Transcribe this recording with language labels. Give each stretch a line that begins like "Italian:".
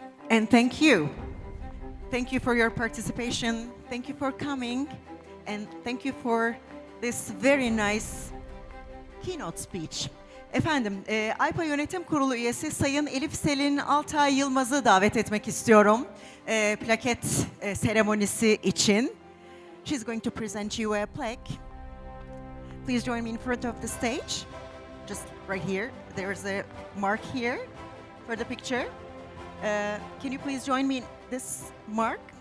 English: And thank you. Thank you for your participation. Thank you for coming. And thank you for this very nice keynote speech.
Turkish: Efendim, Yapay Yönetim Kurulu üyesi Sayın Elif Selin Altay Yılmaz'ı davet etmek istiyorum. Plaket seremonisi için.
English: She's going to present you a plaque. Please join me in front of the stage. Just right here. There's a mark here for the picture. Can you please join me in this mark?